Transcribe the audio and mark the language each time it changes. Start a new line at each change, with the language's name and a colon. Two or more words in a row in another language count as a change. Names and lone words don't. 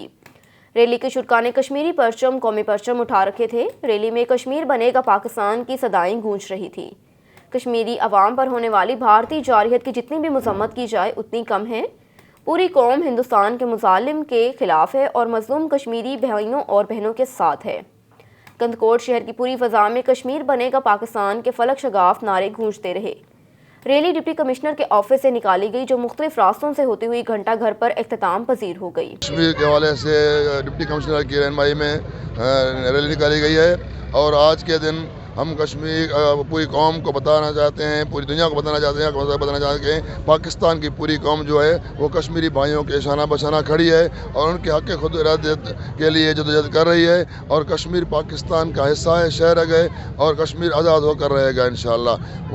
Urdu: ریلی کے شرکا نے کشمیری پرچم، قومی پرچم اٹھا رکھے تھے۔ ریلی میں کشمیر بنے گا پاکستان کی صدائیں گونج رہی تھی۔ کشمیری عوام پر ہونے والی بھارتی جارحیت کی جتنی بھی مذمت کی جائے اتنی کم ہے۔ پوری قوم ہندوستان کے مظالم کے خلاف ہے اور مظلوم کشمیری بھائیوں اور بہنوں کے ساتھ ہے۔ کندکوٹ شہر کی پوری فضا میں کشمیر بنے گا پاکستان کے فلک شگاف نعرے گونجتے رہے. ریلی
English: deputy commissioner
Urdu: کے آفس سے نکالی گئی، جو مختلف راستوں سے ہوتی ہوئی گھنٹہ گھر پر اختتام پذیر ہو گئی. کشمیر کے حوالے سے
English: deputy commissioner
Urdu: کی رہنمائی میں ریلی نکالی گئی ہے اور آج کے دن ہم کشمیر پوری قوم کو بتانا چاہتے ہیں، پوری دنیا کو بتانا چاہتے ہیں پاکستان کی پوری قوم جو ہے وہ کشمیری بھائیوں کے شانہ بشانہ کھڑی ہے اور ان کے حق خود ارادیت کے لیے جدوجہد کر رہی ہے اور کشمیر پاکستان کا حصہ ہے، شہر ہے اور کشمیر آزاد ہوکر رہے گا انشاءاللہ.